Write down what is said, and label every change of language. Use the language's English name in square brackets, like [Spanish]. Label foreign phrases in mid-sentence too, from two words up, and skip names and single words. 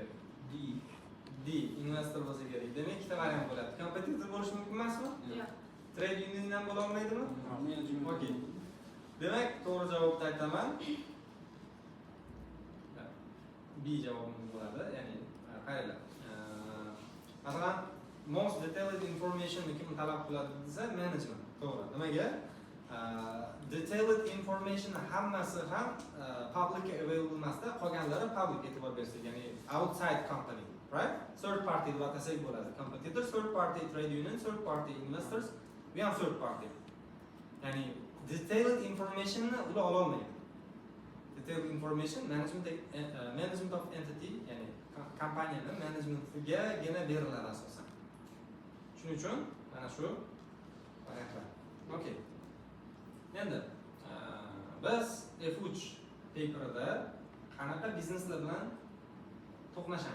[Uzbek] D, investor bo'lsa kerak. Demak, ikkita variant bo'ladi. Kompetitor bo'lish mumkin emasmi? Yo'q. Trade union ham bo'la olmaydimi? Okey. Demak, to'g'ri javobni aytaman. B javobimiz bo'ladi. Ya'ni qaranglar. Masalan, [English] most detailed information [Uzbek] kim talab qiladi desa, management. To'g'ri. Nimaga? [English] detailed information [Uzbek] hammasi ham [English] public available [Uzbek] emasda, qolganlari public e'tibor bersak, ya'ni [English] outside company, right? Third party [Uzbek] deb atasak bo'ladi. [English] Competitor, third party trade union, third party investors, [Uzbek] bu ham [English] third party. [Uzbek] Ya'ni [English] detailed informationni [Uzbek] ular ola olmaydi. [English] Detailed information management of entity, [Uzbek] ya'ni kompaniyani managementiga beriladi asosan. Shuning uchun mana shu variantlar. Okay. Endi biz F3 paperida qanaqa bizneslar bilan to'qnashamiz?